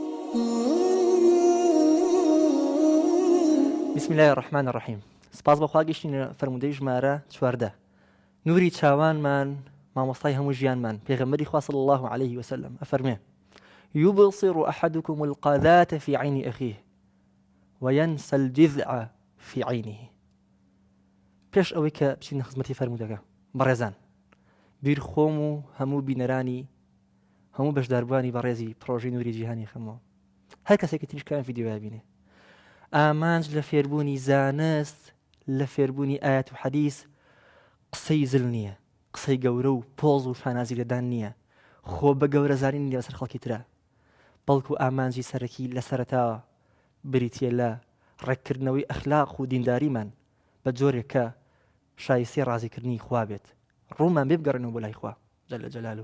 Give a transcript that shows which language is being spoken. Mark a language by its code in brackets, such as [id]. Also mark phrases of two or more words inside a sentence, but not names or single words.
[ar] بسم الله الرحمن الرحيم. [ckb] سپاس بەخوا گەیشتینە فەرموودەی ژمارە 14. نوری چاوانمان مامۆستای هەموو ژیانمان پێغەمبەری خوا [ar] صلی الله عليه وسلم [ckb] ئەفەرمێ: [ar] يبصر أحدكم القذاة في عين أخيه وينسى الجذع في عينه. [ckb] پێش ئەوەی کە بچینە خزمەتی فەرموودەکە بەڕێزان، بیرخۆم و هەموو بینەرانی هەموو بەشداربووانی بەڕێزی پرۆژەی نوری جیهانی خەمەوە، هەر کەسێکی تریشکان ڤیدیۆ بینێ، ئامانج لە فێربوونی زانست، لە فێربوونی ئاەت و حەدیث قسەی زل نییە، قسەی گەورە و پۆز و شانازی لەدان نییە، خۆ بە گەورە زانین لەسەر خەڵکی ترە، بەڵکو ئامانجی سەرەکی لە سەرەتاوە بریتیە لە ڕێککردنەوەی ئەخلاق و دینداریمان بە جۆرێک کە شایستی ڕازیکردنی خوا بێت، ڕوومان بێ بگەڕێنەوە بۆ لای خوا [ar] جەل جەلالوه.